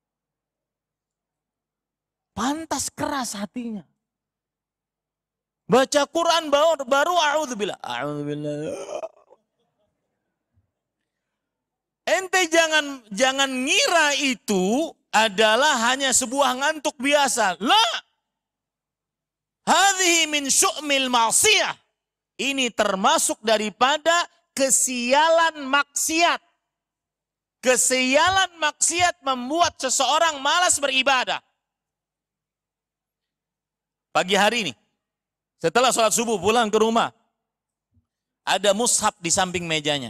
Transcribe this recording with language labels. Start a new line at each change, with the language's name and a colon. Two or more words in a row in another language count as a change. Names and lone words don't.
Indonesian: Pantas keras hatinya. Baca Quran baru a'udzubillah.
Arabic: A'udzubillah.
Indonesian: Ente jangan ngira itu adalah hanya sebuah ngantuk biasa.
Arabic: La. هذه من شؤم المعصية.
Indonesian: Ini termasuk daripada kesialan maksiat. Kesialan maksiat membuat seseorang malas beribadah. Pagi hari ini, setelah sholat subuh pulang ke rumah, ada mushaf di samping mejanya.